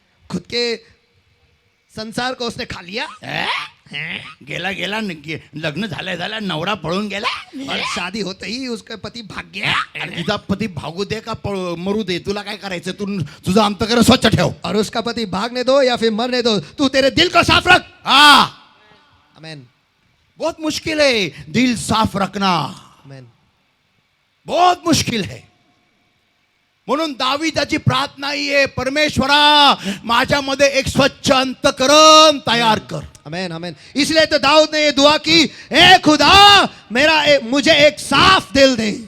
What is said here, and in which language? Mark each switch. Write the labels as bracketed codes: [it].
[hi] खुद के संसार को उसने खा लिया. [mr] गेला लग्न झाल्या नवरा पळून गेला [hi] और शादी होते ही उसका पति भाग गया. [mr] आणि तुझा पती भागू दे का मरू दे, तुला काय करायचं? तू तुझं अंतःकरण स्वच्छ ठेव. [hi] और उसका पति भागने दो या फिर मरने दो, तू तेरे दिल को साफ रख. हाँ, आमेन. बहुत मुश्किल है दिल साफ रखना, आमेन. बहुत मुश्किल है. [mr] म्हणून दावीदाची प्रार्थना ही आहे, परमेश्वरा माझ्यामध्ये एक स्वच्छ अंतःकरण तयार कर. आमेन. आमेन. [hi] इसलिए तो दाऊद ने ये दुआ की, ए खुदा मुझे एक साफ दिल दे,